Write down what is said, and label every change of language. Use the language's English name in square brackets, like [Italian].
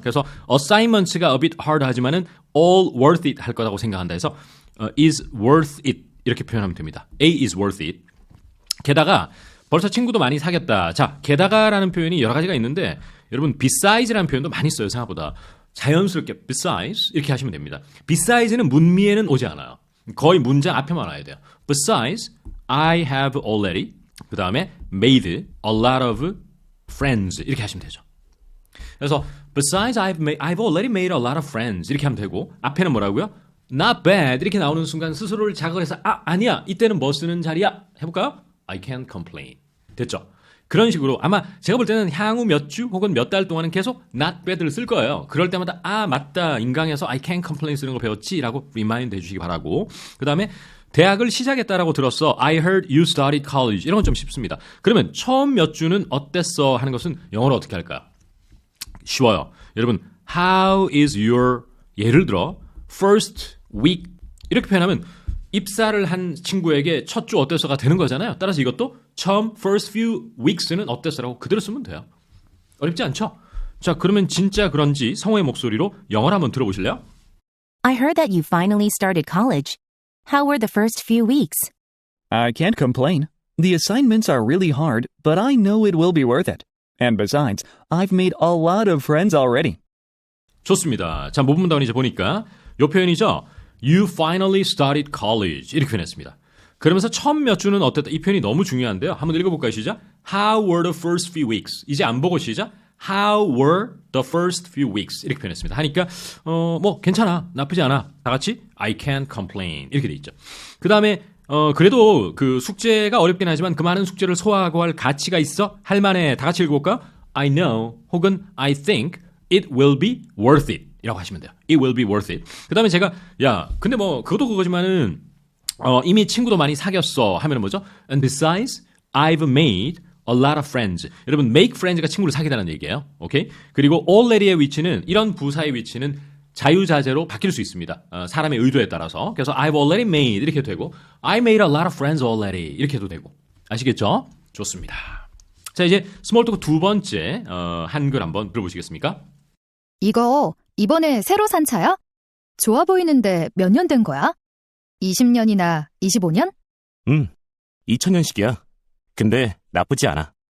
[Korean] 그래서 assignments가 [English] a bit hard [Korean] 하지만은 [English] all worth it [Korean] 할 거라고 생각한다 해서 [English] is worth it [Korean] 이렇게 표현하면 됩니다. [English] A is worth it. [Korean] 게다가 벌써 친구도 많이 사귀었다. 자, 게다가라는 표현이 여러 가지가 있는데 여러분 besides라는 표현도 많이 써요. 생각보다. 자연스럽게 besides 이렇게 하시면 됩니다. besides는 문미에는 오지 않아요. 거의 문장 앞에만 와야 돼요. [English] Besides, I have already [Korean] 그 다음에 [English] made a lot of friends [Korean] 이렇게 하시면 되죠. [English] 그래서 Besides, I've already made a lot of friends [Korean] 이렇게 하면 되고 앞에는 뭐라고요? Not bad 이렇게 나오는 순간 스스로를 자극을 해서 아니야 이때는 뭐 쓰는 자리야? 해볼까요? [English] I can't complain. [Korean] 됐죠? 그런 식으로 아마 제가 볼 때는 향후 몇 주 혹은 몇 달 동안은 계속 not bad를 쓸 거예요. 그럴 때마다 맞다. 인강에서 [English] I can't complain [Korean] 쓰는 거 배웠지라고 리마인드 해주시기 바라고. 그 다음에 대학을 시작했다라고 들었어. [English] I heard you started college. [Korean] 이런 건 좀 쉽습니다. 그러면 처음 몇 주는 어땠어 하는 것은 영어로 어떻게 할까요? 쉬워요. 여러분, how is your 예를 들어 first week 이렇게 표현하면 입사를 한 친구에게 첫 주 어땠어가 되는 거잖아요. 따라서 이것도 처음 first few weeks는 어땠어라고 그대로 쓰면 돼요. 어렵지 않죠? 자, 그러면 진짜 그런지 성우의 목소리로 영어를 한번 들어보실래요? [English] I heard that you finally started college. How were the first few weeks? I can't complain. The assignments are really hard, but I know it will be worth it. And besides, I've made a lot of friends already. [Korean] 좋습니다. 자, 모범답은 이제 보니까 요 표현이죠. [English] You finally started college [Korean] 이렇게 표현했습니다. 그러면서 처음 몇 주는 어땠다. 이 표현이 너무 중요한데요. 한번 읽어볼까요? 시작. [English] How were the first few weeks? [Korean] 이제 안 보고 시작. [English] How were the first few weeks? [Korean] 이렇게 표현했습니다. 하니까 뭐 괜찮아. 나쁘지 않아. 다 같이 [English] I can't complain [Korean] 이렇게 돼 있죠. 그 다음에 그래도 그 숙제가 어렵긴 하지만 그 많은 숙제를 소화하고 할 가치가 있어? 할 만해. 다 같이 읽어볼까요? [English] I know 혹은 I think it will be worth it [Korean] 이라고 하시면 돼요. [English] It will be worth it. [Korean] 그 다음에 제가 근데 뭐 그것도 그거지만은 이미 친구도 많이 사귀었어 하면은 뭐죠? [English] And besides, I've made a lot of friends. [Korean] 여러분, make friends가 친구를 사귀다는 얘기예요. 오케이? 그리고 already의 위치는 이런 부사의 위치는 자유자재로 바뀔 수 있습니다. 사람의 의도에 따라서. [English] 그래서 I've already made [Korean] 이렇게 해도 되고 [English] I made a lot of friends already 이렇게 해도 되고. [Korean] 아시겠죠? 좋습니다. 자, 이제 스몰 토크 두 번째 한글 한번 들어보시겠습니까? 이거 이번에 새로 산 차야? 좋아 보이는데 몇 년 된 거야? 20년이나 25년? 2000년식이야. 근데 나쁘지 않아.